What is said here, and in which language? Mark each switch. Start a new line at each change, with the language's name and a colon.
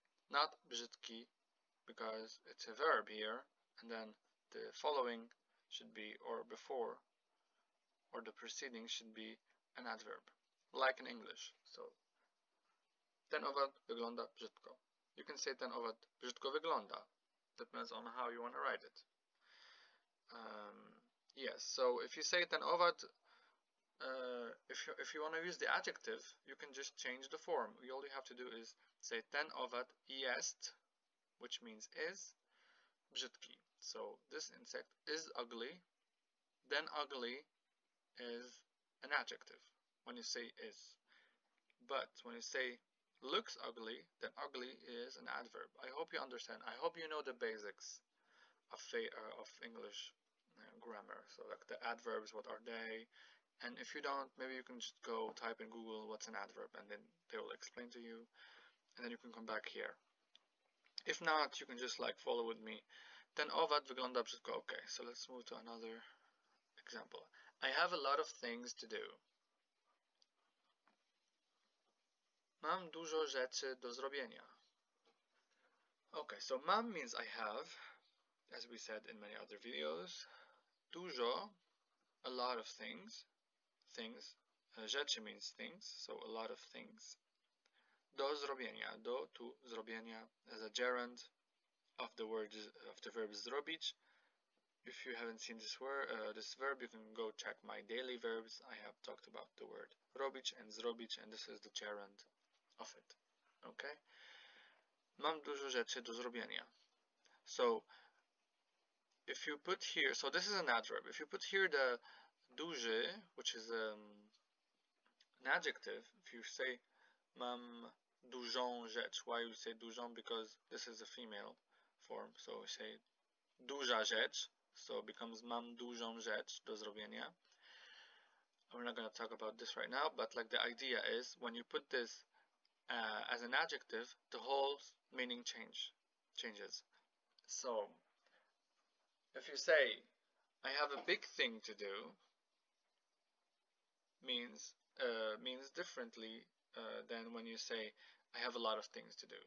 English: Not brzydki, because it's a verb here, and then the following should be, or before, or the preceding should be an adverb, like in English.
Polish: So, ten owad wygląda brzydko.
English: You can say
Polish: ten owad brzydko wygląda.
English: Depends on how you want to write it. Yes, so if you say
Polish: ten owad,
English: if you want to use the adjective, you can just change the form. All you have to do is say
Polish: ten owad jest,
English: which means is, brzydki. So this insect is ugly. Then ugly is an adjective when you say is. But when you say looks ugly, then ugly is an adverb. I hope you understand. I hope you know the basics of English grammar. So like the adverbs, what are they? And if you don't, maybe you can just go type in Google what's an adverb, and then they will explain to you, and then you can come back here. If not, you can just like follow with me.
Polish: Ten owad wygląda brzydko.
English: Okay, so let's move to another example. I have a lot of things to do.
Polish: Mam dużo rzeczy do zrobienia.
English: Okay, so mam means I have, as we said in many other videos. Dużo, a lot of things. Rzeczy means things, so a lot of things.
Polish: Do zrobienia,
English: do, to, zrobienia as a gerund of the verb zrobić. If you haven't seen this verb, you can go check my daily verbs. I have talked about the word robić and zrobić, and this is the gerund of it. Okay?
Polish: Mam dużo rzeczy do zrobienia.
English: So if you put here, so this is an adverb. If you put here the duży, which is an adjective, if you say
Polish: mam dużą rzecz,
English: why you say dużą? Because this is a female form, so we say
Polish: duża rzecz,
English: so it becomes
Polish: mam dużą rzecz do zrobienia.
English: We're not going to talk about this right now, but like the idea is when you put this as an adjective, the whole meaning changes. So if you say I have a big thing to do means differently than when you say I have a lot of things to do.